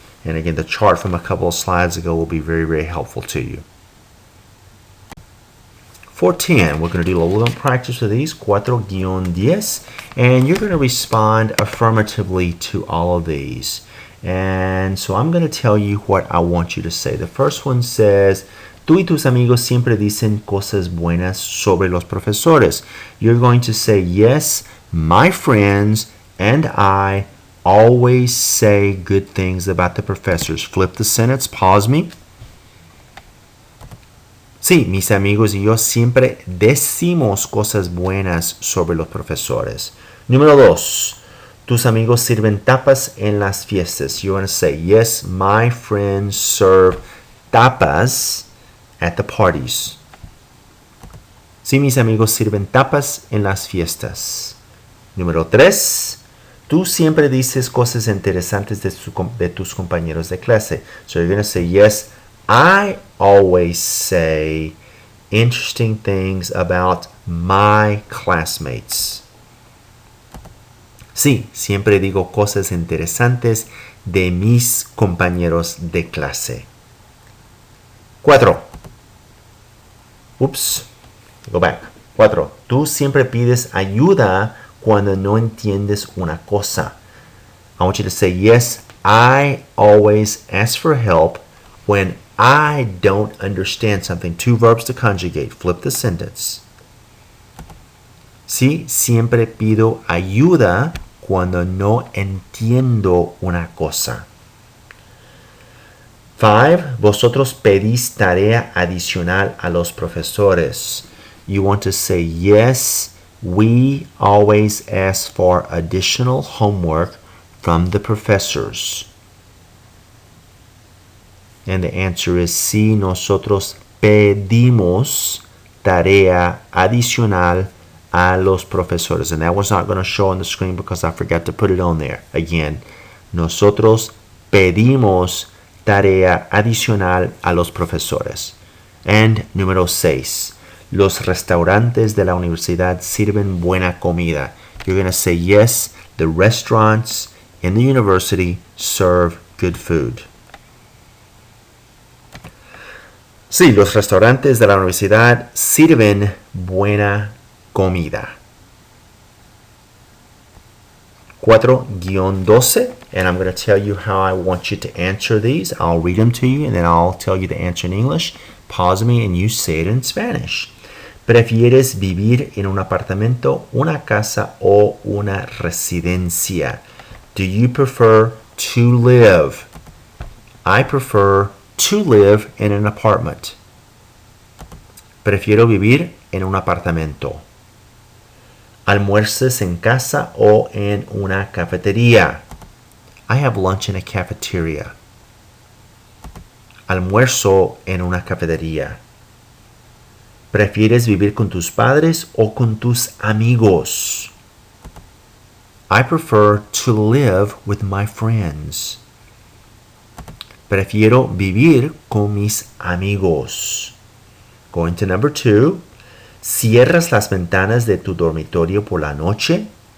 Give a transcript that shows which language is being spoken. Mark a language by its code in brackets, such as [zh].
[en] And again, the chart from a couple of slides ago will be very, very helpful to you. For 10, we're going to do a little practice with these, 4-10, and you're going to respond affirmatively to all of these. And so I'm going to tell you what I want you to say. The first one says, [es] tú y tus amigos siempre dicen cosas buenas sobre los profesores. [en] You're going to say, yes, my friends and I always say good things about the professors. Flip the sentence, pause me. [es] Sí, mis amigos y yo siempre decimos cosas buenas sobre los profesores. Número 2. Tus amigos sirven tapas en las fiestas. [en] You're going to say, yes, my friends serve tapas at the parties. [es] Sí, mis amigos sirven tapas en las fiestas. Número 3. Tú siempre dices cosas interesantes de tus compañeros de clase. [en] So you're going to say, yes, I always say interesting things about my classmates. [es] Sí, siempre digo cosas interesantes de mis compañeros de clase. [en] 4. Oops. Go back. 4. [es] Tú siempre pides ayuda cuando no entiendes una cosa. [en] I want you to say, yes, I always ask for help when I don't understand something. 2 verbs to conjugate. Flip the sentence. [es] Sí, siempre pido ayuda cuando no entiendo una cosa. 5. Vosotros pedís tarea adicional a los profesores. [en] You want to say, yes, we always ask for additional homework from the professors. And the answer is [es] sí, nosotros pedimos tarea adicional a los profesores. [en] And that was not going to show on the screen because I forgot to put it on there. [es] Again, nosotros pedimos tarea adicional a los profesores. And número 6. Los restaurantes de la universidad sirven buena comida. [en] You're going to say, yes, the restaurants in the university serve good food. [es] Sí, los restaurantes de la universidad sirven buena comida. [en] 4-12, and I'm going to tell you how I want you to answer these. I'll read them to you, and then I'll tell you the answer in English. Pause me, and you say it in Spanish. [es] ¿Prefieres vivir en un apartamento, una casa o una residencia? [en] Do you prefer to live? I prefer to live in an apartment. [es] Prefiero vivir en un apartamento. ¿Almuerzas en casa o en una cafetería? [en] I have lunch in a cafeteria. [es] Almuerzo en una cafetería. ¿Prefieres vivir con tus padres o con tus amigos? [en] I prefer to live with my friends. [es] Prefiero vivir con mis amigos. [en] Going to number 2. [es] ¿Cierras las ventanas de tu dormitorio por la noche?